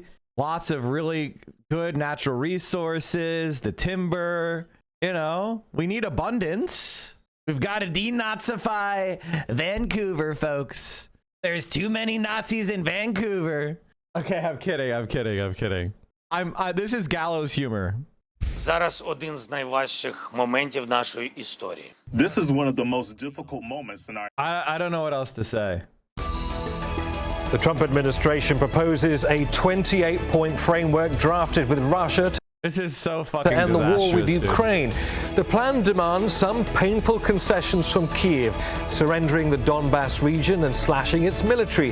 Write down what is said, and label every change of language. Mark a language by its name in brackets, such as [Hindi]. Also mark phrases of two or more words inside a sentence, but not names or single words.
[English] Lots of really good natural resources, the timber, you know, we need abundance. We've got to denazify Vancouver, folks. There's too many Nazis in Vancouver. Okay, I'm kidding. This is gallows humor. [Ukrainian] Зараз один з найважчих моментів нашої історії. [English] This is one of the most difficult moments in our... I don't know what else to say. The Trump administration proposes a 28-point framework drafted with Russia this is so fucking to end the war with dude. Ukraine. The plan demands some painful concessions from Kyiv, surrendering the Donbass region and slashing its military.